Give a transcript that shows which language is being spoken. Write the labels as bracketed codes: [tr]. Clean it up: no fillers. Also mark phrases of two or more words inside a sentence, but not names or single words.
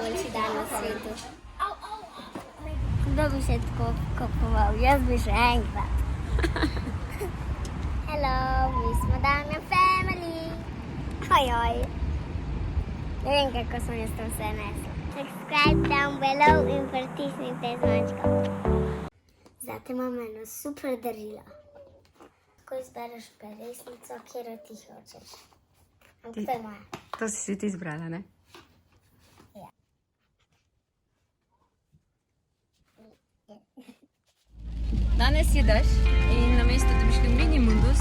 [sl] dan na svetu. Kdo bi še tako kupoval? Jaz bi še enkrat. Hello, mi smo Damjan Family. Ojoj. Ne vem, kako sem jaz to vse nesla. [en] Subscribe down below [sl] in pritisnite zvončko. Zdaj imam eno super darilo. Ko izbereš peresnico, kjero ti hočeš. Ampak to je moja. To si ti izbrala, ne? Ja. Danes je dež in namesto, da bi šli v Minimundus,